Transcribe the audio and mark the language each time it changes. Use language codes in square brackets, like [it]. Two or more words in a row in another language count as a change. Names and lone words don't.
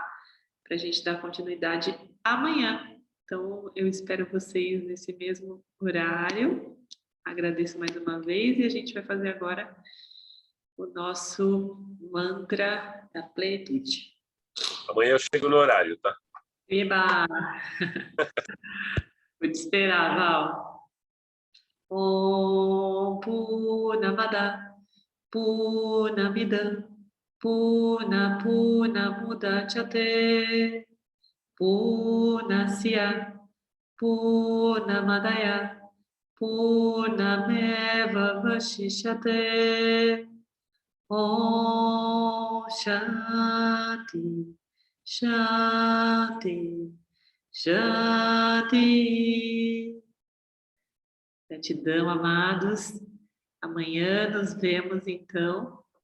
[pt] Para a gente dar continuidade amanhã. Então, eu espero vocês nesse mesmo horário. Agradeço mais uma vez e a gente vai fazer agora o nosso mantra da plenitude. Amanhã eu chego no horário, tá? Eba! Vou te esperar, Val. [sa] Om Purnamada Purnamidam Purna Mudachyate Purnasya Purnamadaya Purnameva Vashishyate. Om Shanti Shanti Shanti. [pt] Gratidão, amados. Amanhã nos vemos, então,